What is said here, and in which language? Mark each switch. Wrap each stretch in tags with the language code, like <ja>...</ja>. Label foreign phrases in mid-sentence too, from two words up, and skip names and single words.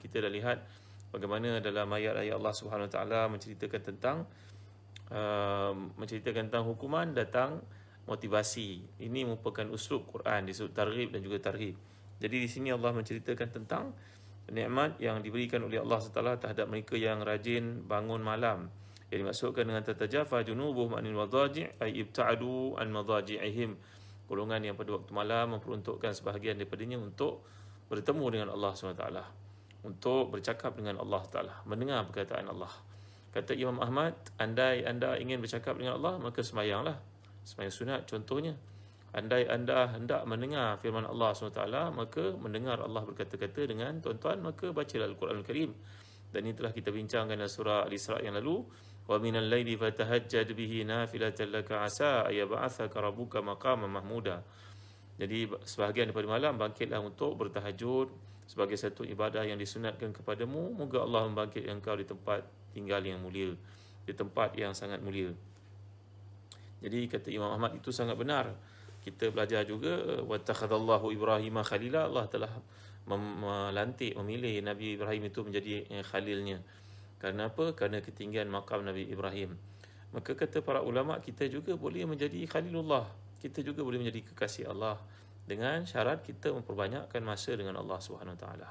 <ms>Kita dah lihat bagaimana dalam ayat-ayat Allah</ms> <ar>سبحانه وتعالى</ar> <ms>menceritakan tentang hukuman datang motivasi. Ini merupakan uslub Quran, disebut targhib dan juga tarhib. Jadi di sini Allah menceritakan tentang nikmat yang diberikan oleh Allah SWT terhadap mereka yang rajin bangun malam. Yang dimaksudkan dengan</ms> <ar>تتجافى جنوبهم عن المضاجع أي ابتعدوا عن مضاجعهم,</ar> <ms>golongan yang pada waktu malam memperuntukkan sebahagian daripadanya untuk bertemu dengan Allah SWT, untuk bercakap dengan Allah Taala, mendengar perkataan Allah. Kata Imam Ahmad, andai anda ingin bercakap dengan Allah, maka sembahyanglah, sembahyang sunat contohnya. Andai anda hendak mendengar firman Allah SWT, maka mendengar Allah berkata-kata dengan tuan-tuan, maka bacalah Al-Quran Al-Karim. Dan ini telah kita bincangkan dalam surah Al-Isra yang lalu.</ms> <ar>ومن الليل فتهجد به نافلة لك عسى أن يبعثك ربك مقاما محمودا.</ar> <ms>Jadi sebahagian daripada malam bangkitlah untuk bertahajud sebagai satu ibadah yang disunatkan kepadamu. Moga Allah membangkitkan engkau di tempat tinggal yang mulia, di tempat yang sangat mulia. Jadi kata Imam Ahmad itu sangat benar. Kita belajar juga</ms> <ar>واتخذ الله إبراهيم خليلا,</ar> <ms>Allah telah melantik, memilih Nabi Ibrahim itu menjadi khalilnya. Kerana apa? Kerana ketinggian makam Nabi Ibrahim. Maka kata para ulama, kita juga boleh menjadi khalilullah, kita juga boleh menjadi kekasih Allah, dengan syarat kita memperbanyakkan masa dengan Allah</ms> <ar>سبحانه وتعالى.</ar>